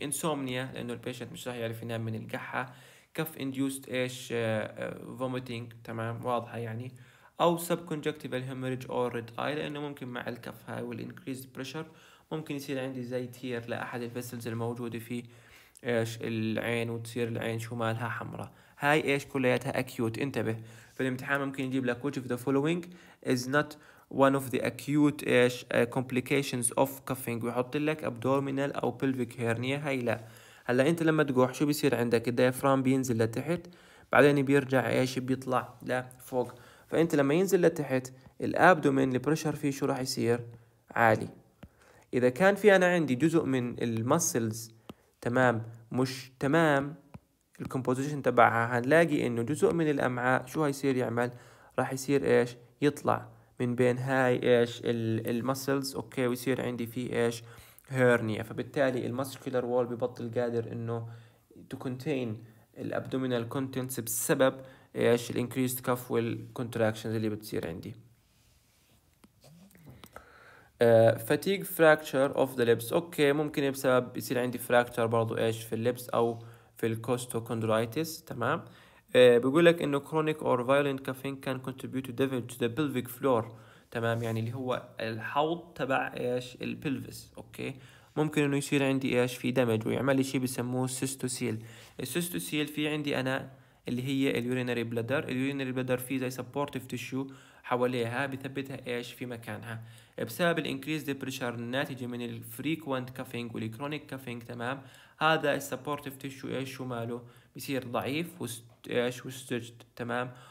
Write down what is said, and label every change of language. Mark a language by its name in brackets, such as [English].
[Arabic] انسومنيا لانه البيشنت مش راح يعرف ينام من القحة. كف انديوست ايش فوميتنج، تمام واضحة يعني. او سب كونجكتيفال هيموريج او ريد اي، لانه ممكن مع الكف هاي والانكريز بريشر ممكن يصير عندي زي تير لأحد الفيسلز الموجودة في ايش العين، وتصير العين شو مالها حمراء. هاي ايش كلياتها اكيوت. انتبه في الامتحان ممكن يجيب لك [English] which of the following is not one of the acute ايش complications of coughing، [Arabic] ويحط لك abdominal او pelvic hernia. هاي لا. هلا انت لما تقوح شو بيصير عندك؟ الديافرام بينزل لتحت، بعدين بيرجع ايش بيطلع لفوق. فانت لما ينزل لتحت الابدومين البريشر فيه شو راح يصير؟ عالي. اذا كان في انا عندي جزء من المسلز تمام مش تمام الكومبوزيشن تبعها، هنلاقي انه جزء من الامعاء شو هيصير يعمل؟ راح يصير ايش؟ يطلع من بين هاي ايش المسلز، اوكي، ويصير عندي فيه ايش؟ هيرنيا. فبالتالي الماسكولار وول ببطل قادر انه [English] to contain [Arabic] الابدومينال contents بسبب ايش؟ الانكريزد كف والكونتراكشنز اللي بتصير عندي. [English] fatigue fracture of the lips، [Arabic] اوكي ممكن بسبب يصير عندي fracture برضو ايش في اللبس او في الكوستوكوندرايتس، تمام. بيقول لك انه [English] chronic or violent coughing can contribute to damage to the pelvic floor، تمام، [Arabic] يعني اللي هو الحوض تبع ايش البلفس. اوكي، ممكن انه يصير عندي ايش في دمج ويعمل لي شيء بسموه سيستوسيل. السيستوسيل في عندي انا اللي هي اليورينري بلادر. اليورينري بلادر فيه زي سبورتيف تيشو حواليها بثبتها ايش في مكانها. بسبب الانكريز بريشر الناتجه من الفريكوينت كافينج والكرونيك كافينج، تمام، هذا السبورتيف تيشو ايش شو ماله؟ بيصير ضعيف ايش وستجد، تمام.